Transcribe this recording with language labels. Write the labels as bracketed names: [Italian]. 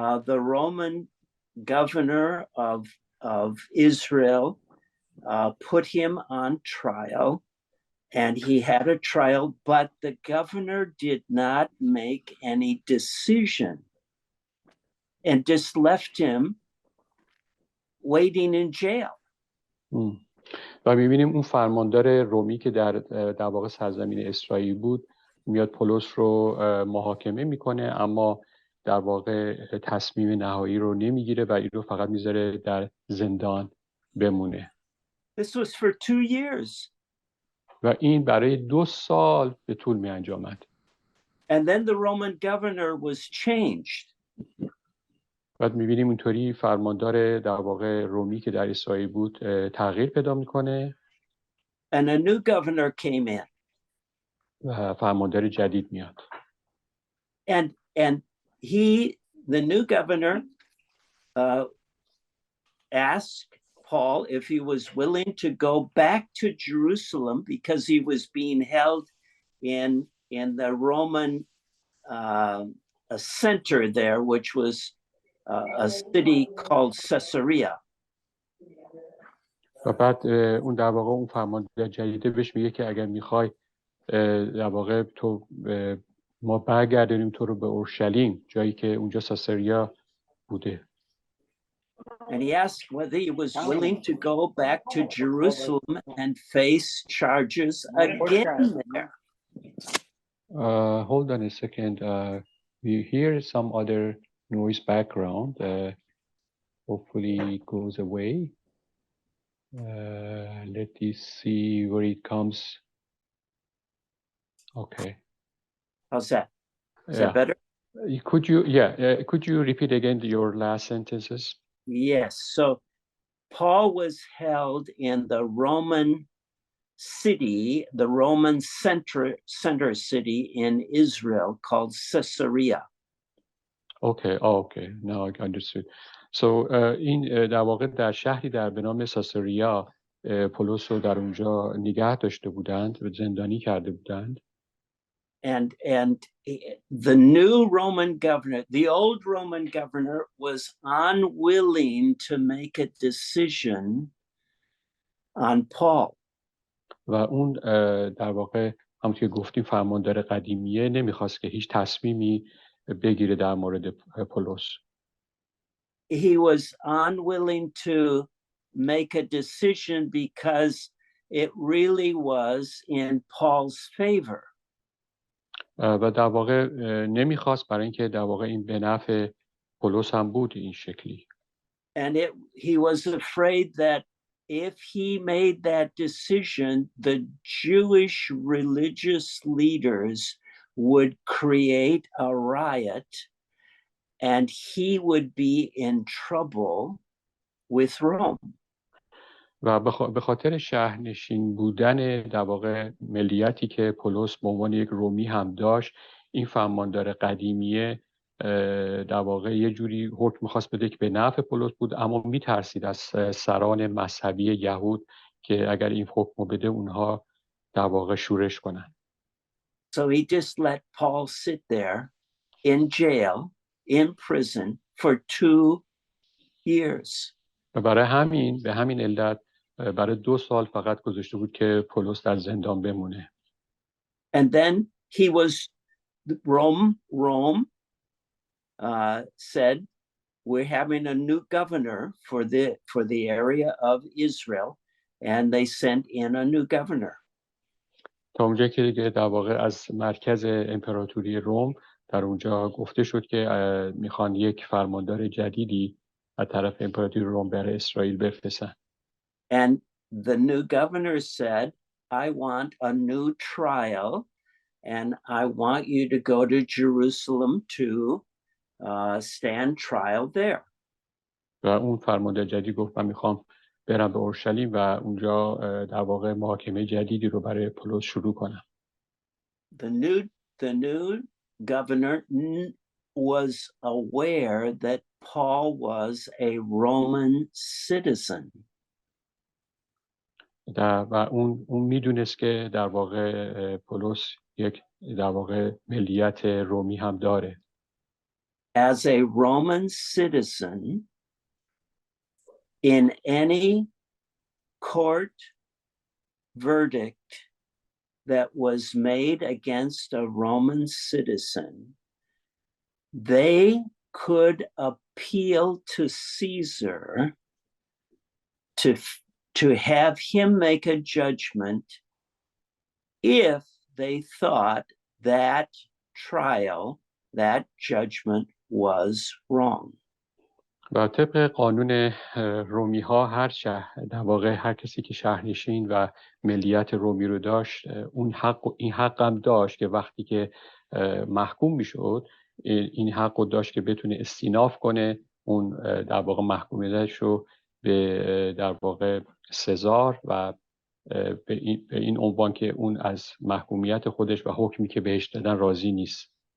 [English] The Roman governor of Israel put him on trial, and he had a trial, but the governor did not make any decision and just left him waiting in jail. [Persian] و می‌بینیم اون فرماندار رومی که در واقع سرزمین اسرائیل بود میاد پولس رو محاکمه میکنه، اما در واقع تصمیم نهایی رو نمیگیره و این رو فقط میذاره در زندان بمونه. [English] This was for 2 years. [Persian] و این برای 2 سال به طول می انجامد. [English] And then the Roman governor was changed. [Persian] بعد می‌بینیم اونطوری فرماندار در واقع رومی که در اسرائیل بود تغییر پیدا میکنه [English] and a new governor came in. [Persian] و فرماندار جدید میاد. [English] And the new governor asked Paul if he was willing to go back to Jerusalem because he was being held in the Roman a center there, which was a city called Caesarea. [Persian] و بعد اون در واقع اون فرمانده جدیده بهش میگه که اگر میخوای در واقع تو ما برگردونیم تو رو به اورشلیم، جایی که اونجا ساسریا بوده. [English] And he asked whether he was willing to go back to Jerusalem and face charges again there. Hold on a second. We hear some other noise background. Hopefully it goes away. Let me see where it comes. Okay. How's that? Is that better? Could you repeat again your last sentences? Yes. So Paul was held in the Roman city, the Roman center city in Israel called Caesarea. Okay. Now I understood. So [Persian] این در واقع در شهری به نام ساسریا پولس رو در اونجا نگه داشته بودند و زندانی کرده بودند. [English] And the new Roman governor, the old Roman governor, was unwilling to make a decision on Paul. [Persian] و اون در واقع همونطور که گفتیم فرماندار قدیمیه نمیخواست که هیچ تصمیمی بگیره در مورد پولس. [English] He was unwilling to make a decision because it really was in Paul's favor. [Persian] و در واقع نمیخواست برای اینکه در واقع این به نفع پولس هم بود این شکلی. [English] And he was afraid that if he made that decision, the Jewish religious leaders would create a riot and he would be in trouble with Rome. [Persian] و به خاطر شهرنشین بودن در واقع ملیتی که پولس به عنوان یک رومی هم داشت، این فرماندار قدیمیه در واقع یه جوری حکم می‌خواست بده که به نفع پولس بود، اما می‌ترسید از سران مذهبی یهود که اگر این حکم بده اونها در واقع شورش کنن. [English] So he just let Paul sit there in jail, in prison for 2 years. [Persian] و به همین علت برای 2 سال فقط گذاشته بود که پولس در زندان بمونه. [English] And then he was Rome said, we're having a new governor for the area of Israel, and they sent in a new governor. [Persian] تا اونجا که دیگه در واقع از مرکز امپراتوری روم در اونجا گفته شد که میخوان یک فرماندار جدیدی از طرف امپراتوری روم برای اسرائیل بفرستن. [English] And the new governor said, I want a new trial, and I want you to go to Jerusalem to stand trial there. [Persian] و اون فرمانده جدید گفت من میخوام برم به اورشلیم و اونجا در واقع محاکمه جدیدی رو برای پولس شروع کنم. [English] The new governor was aware that Paul was a Roman citizen. و اون میدونست که در واقع پولس یک در واقع ملیت رومی هم داره. As a Roman citizen, in any court verdict that was made against a Roman citizen, they could appeal to Caesar to have him make a judgment if they thought that trial, that judgment was wrong. [Persian] و طبق قانون رومی ها هر شهر در واقع هر کسی که شهرنشین و ملیت رومی رو داشت این حق هم داشت که وقتی که محکوم میشد این حق رو داشت که بتونه استیناف کنه اون در واقع محکومیتش رو به در واقع سزار و به این عنوان که اون از محکومیت خودش و حکمی که بهش دادن راضی نیست.